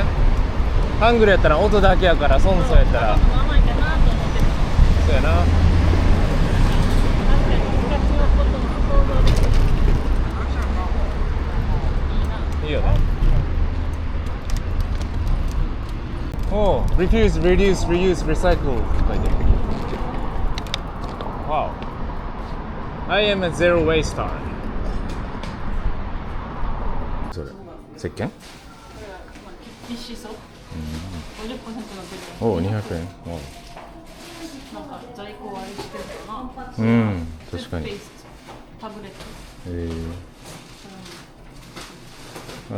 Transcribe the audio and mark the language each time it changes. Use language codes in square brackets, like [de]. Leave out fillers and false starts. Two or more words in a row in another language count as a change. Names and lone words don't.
[ja] ハングルやったら音だけやから孫祖やったらそうやな。いいよね。おお、 [en] refuse, reduce, reuse, recycle [ja] って書いてる。Wow. [en] I am a zero waster. [ja] それ、石鹸？必死そう。50%のビル。おお、200円。おなんか在庫割りしてるかな。確かに。タブレット。